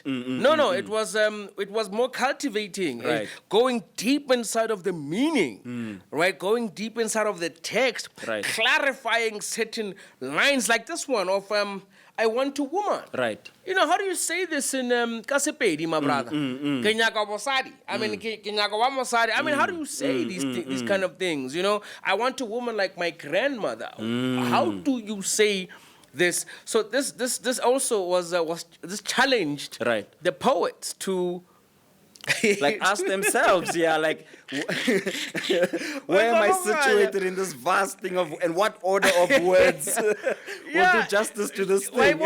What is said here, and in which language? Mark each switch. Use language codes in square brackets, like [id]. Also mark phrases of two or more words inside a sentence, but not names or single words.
[en] No, it was more cultivating, Right. going deep inside of the meaning, right? Going deep inside of the text, Right. clarifying certain lines like this one of I want a woman. Right. How do you say this in Kasepedi, my brother? [nso] Ke nyaka bosadi. [en] I mean, [nso] ke nyaka wa mosadi. [en] I mean, how do you say these kind of things? I want a woman like my grandmother. How do you say this? So this also was this challenged Right. the poets to. Like ask themselves, like where am I situated in this vast thing and what order of words will do justice to this thing?